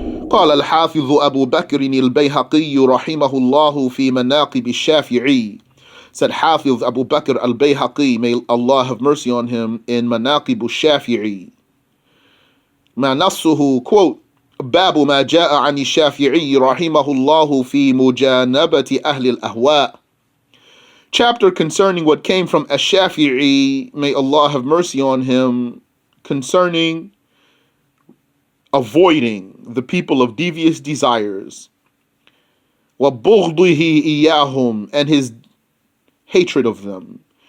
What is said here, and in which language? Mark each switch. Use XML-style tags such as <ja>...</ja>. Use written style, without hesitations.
<ar>قال الحافظ أبو بكر البيهقي رحمه الله في مناقب الشافعي.</ar> <en>Said Hafiz Abu Bakr Al-Bayhaqi, may Allah have mercy on him, in Manaqib al-Shafi'i.</en> <ar>ما نصه, quote, باب ما جاء عن الشافعي رحمه الله في مجانبة أهل الأهواء.</ar> <en>Chapter concerning what came from Ash-Shafi'i, may Allah have mercy on him, concerning avoiding the people of devious desires.</en> <ar>وَبُغْضِهِ إِيَّاهُمْ,</ar> <en>and his hatred of them.</en>